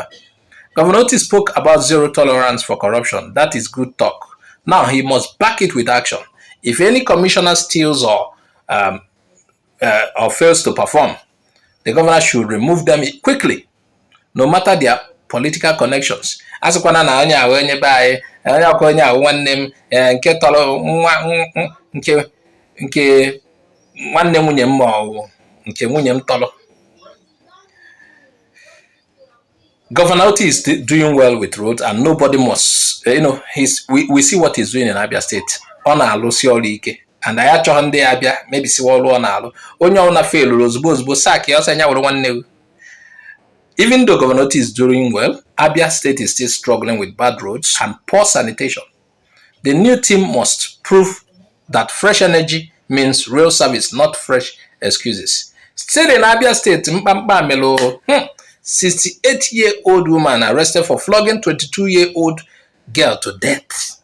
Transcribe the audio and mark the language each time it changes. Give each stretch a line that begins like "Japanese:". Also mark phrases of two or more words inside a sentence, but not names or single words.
English: Governor Oti spoke about zero tolerance for corruption. That is good talk. Now he must back it with action. If any commissioner steals or fails to perform, the governor should remove them quickly, no matter their political connections.
Igbo: Asịkwana na onye ahụ onye be anyị, onye ọkụ onye ahụ nwanne m, nke tọrọ nke nwanne nwunye m ma ọ nke nwunye m tọrọ.
English: Governor Oti is doing well with roads, and nobody must, we see what he's doing in Abia State.
Igbo: On alụ si ọrụ ike, and I achọghị ndị Abia maybe si ọrụ ọ na-alụ. Onye ọbụla failụ ozugbo sack ya ọsọ anya were nwanne.
English: Even though Governor Oti is doing well, Abia State is still struggling with bad roads and poor sanitation. The new team must prove that fresh energy means real service, not fresh excuses. Still in Abia State, 68-year-old woman arrested for flogging 22-year-old girl to death.